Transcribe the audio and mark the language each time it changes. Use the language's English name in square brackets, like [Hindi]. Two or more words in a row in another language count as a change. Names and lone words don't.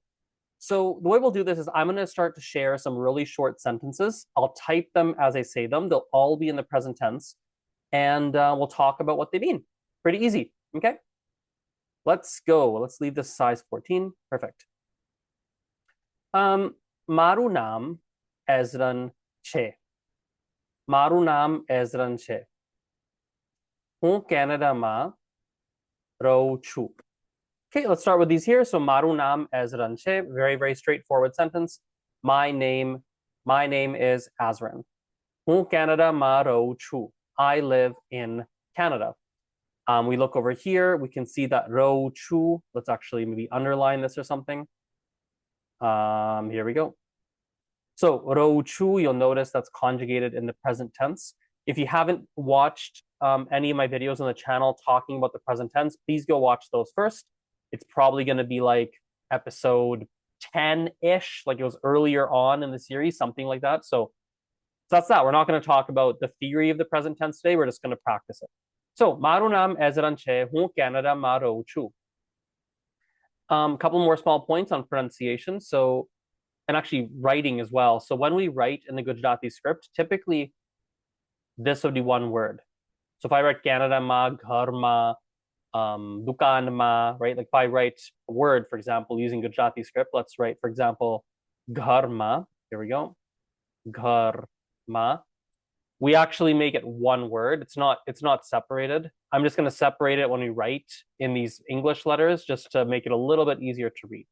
[English] So the way we'll do this is I'm going to start to share some really short sentences. I'll type them as I say them. They'll all be in the present tense, and we'll talk about what they mean. Pretty easy. Okay. Let's go. Let's leave this size 14. Perfect. [Gujarati] મારું નામ Ezran છે. મારું નામ Ezran છે. હું કેનેડામાં રહું છું. [English] Okay, let's start with these here. [Gujarati] So મારું નામ Ezran છે. [English] Very, very straightforward sentence. My name is Azran. [Gujarati] હું કેનેડામાં રહું છું. [English] I live in Canada. We look over here, we can see that [Gujarati] રહું છું. [English] Let's actually maybe underline this or something. Here we go. [Gujarati] So રહું છું, [English] you'll notice that's conjugated in the present tense. If you haven't watched any of my videos on the channel talking about the present tense, please go watch those first. It's probably going to be like episode 10-ish, like it was earlier on in the series, something like that. So that's that. We're not going to talk about the theory of the present tense today. We're just going to practice it. [Gujarati] So, મારું નામ Ezran છે. હું કેનેડામાં રહું છું. [English] Couple more small points on pronunciation. So, and actually writing as well. So when we write in the Gujarati script, typically this would be one word. So if I write [Gujarati] કેનેડામાં, ઘરમાં, દુકાનમાં, [English] right? Like if I write a word, for example, using Gujarati script, let's write, for example, ghar-ma. Here we go. Ghar-ma. We actually make it one word. It's not separated. I'm just going to separate it when we write in these English letters just to make it a little bit easier to read.